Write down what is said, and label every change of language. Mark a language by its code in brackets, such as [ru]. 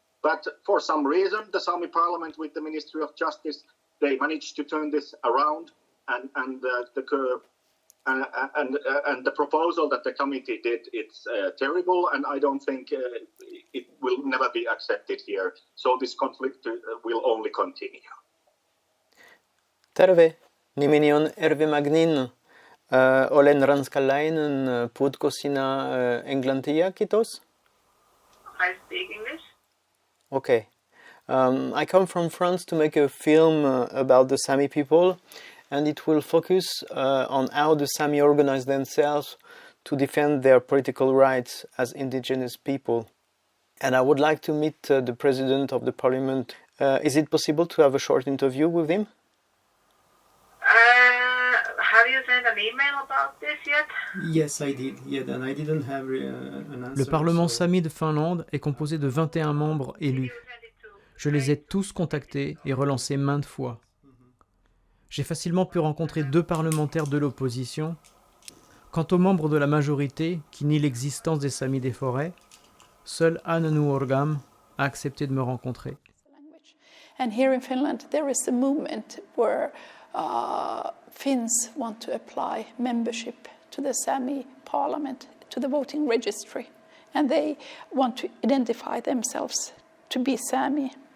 [en] But for some reason, the Sami parliament with the Ministry of Justice, they managed to turn this around, and the proposal that the committee did, it's terrible, and I don't think it will never be accepted here. So this conflict will only continue. [fi] Terve, nimeni on Erve Magnin. Olen ranskalainen, puhutko sinä englantia, kiitos? [en] I speak English. Okay. I come from France to make a film about the Sami people, and it will focus on how the Sami organize themselves to defend their political rights as indigenous people. And I would like to meet the president of the parliament. Is it possible to have a short interview with him? Have you sent an email about this yet? Yes, I did. Yeah, and I didn't have an answer. [fr] Le Parlement Sami de Finlande est composé de 21 membres élus. Je les ai tous contactés et relancés maintes fois. J'ai facilement pu rencontrer 2 parlementaires de l'opposition. Quant aux membres de la majorité qui nient l'existence des Samis des forêts, seul Anne Nuorgam a accepté de me rencontrer. [en] And here in Finland there is a movement where Finns want to apply membership to the Sami parliament, to the voting registry, and they want to identify themselves to be Sami.